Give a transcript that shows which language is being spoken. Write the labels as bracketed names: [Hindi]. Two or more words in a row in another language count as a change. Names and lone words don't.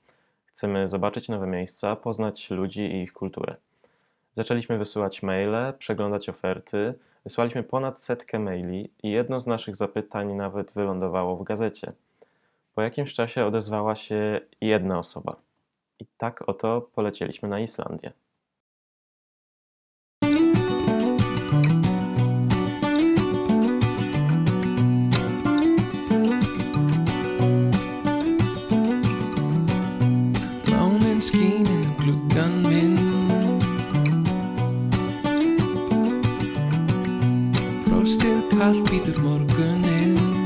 [Polish] Chcemy zobaczyć nowe miejsca, poznać ludzi i ich kulturę. Zaczęliśmy wysyłać maile, przeglądać oferty, wysłaliśmy ponad 100 maili i jedno z naszych zapytań nawet wylądowało w gazecie. Po jakimś czasie odezwała się jedna osoba. I tak oto polecieliśmy na Islandię. [Icelandic] Mánin skín inn um gluggann minn. Frostið kalt bítur morguninn.